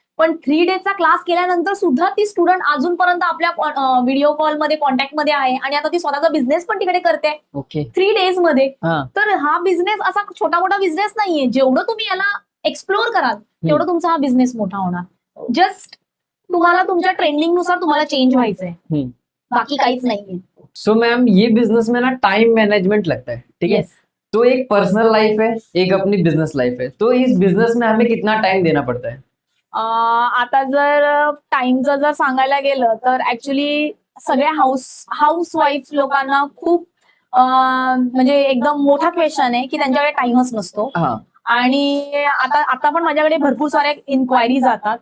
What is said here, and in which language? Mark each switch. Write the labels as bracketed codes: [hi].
[mr] पण 3 डेजचा क्लास केल्यानंतर सुद्धा ती स्टुडंट अजूनपर्यंत आपल्या व्हिडिओ कॉलमध्ये कॉन्टॅक्टमध्ये आहे आणि आता ती स्वतःचा बिझनेस पण तिकडे करते [en] okay, [mr] 3 डेज मध्ये. [hi] हाँ, [mr] तर हा बिझनेस असा छोटा मोठा बिझनेस नाहीये. जेवढं तुम्ही याला एक्सप्लोर कराल तेवढं तुमचा हा बिझनेस मोठा होणार. जस्ट तुम्हाला तुमच्या ट्रेंडिंगनुसार तुम्हाला चेंज व्हायचंय, बाकी काहीच नाहीये. [hi] सो मैम ये बिजनेस में ना टाइम मैनेजमेंट लगता है, ठीक है? [en] Yes. [hi] तो एक पर्सनल लाइफ है, एक अपनी बिजनेस लाइफ है, तो इस बिजनेस में हमें कितना टाइम देना पड़ता है? [mr] आता जर टाइमचं जर सांगायला गेलं तर ऍक्च्युली सगळ्या हाऊसवाईफ लोकांना खूप म्हणजे एकदम मोठा क्वेश्चन आहे की त्यांच्याकडे टाइमच नसतो. [hi] हाँ, [mr] आणि आता पण माझ्याकडे भरपूर साऱ्या इन्क्वायरी जातात.